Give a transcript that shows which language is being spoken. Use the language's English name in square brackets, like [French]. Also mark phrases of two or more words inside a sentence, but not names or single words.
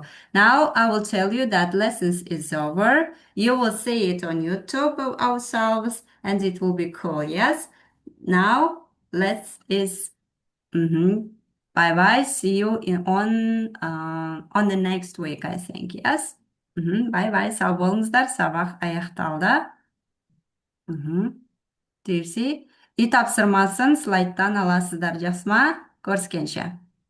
[English] Now I will tell you that lessons is over. You will see it on YouTube of ourselves and it will be cool, yes. Now let's is bye bye. See you on the next week, I think. Yes. Bye bye. [Kazakh] Сау болыңыздар. Сабақ аяқталды. Дерси. Үй тапсырмасын слайдтан аласыздар. Жақсы ма? Көріскенше.